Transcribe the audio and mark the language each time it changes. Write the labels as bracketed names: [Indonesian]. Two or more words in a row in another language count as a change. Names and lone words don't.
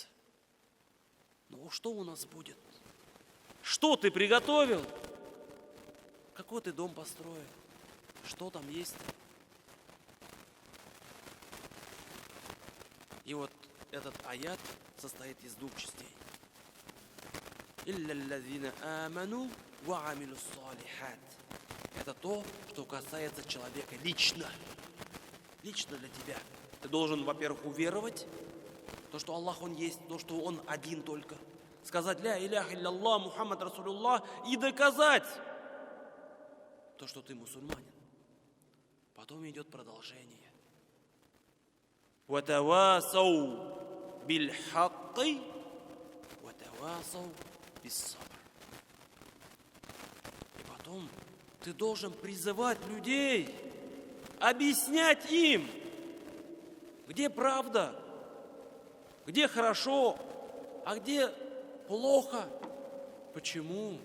[Russian] Но что у нас будет? Что ты приготовил? Какой ты дом построил? Что там есть? И вот этот аят состоит из двух частей. [Arabic] «إلا الذين آمنوا وعملوا الصالحات». [Russian] Это то, что касается человека лично. Лично для тебя. Ты должен, во-первых, уверовать, то, что Аллах Он есть, то, что Он один только. Сказать [Arabic] «لا إله إلا محمد رسول الله» [Russian] и доказать то, что ты мусульманин. Потом идет продолжение. [Arabic] «وتواصوا بالحق وتواصوا بالصبر». [Russian] И потом ты должен призывать людей, объяснять им, где правда, где хорошо, а где плохо. Почему?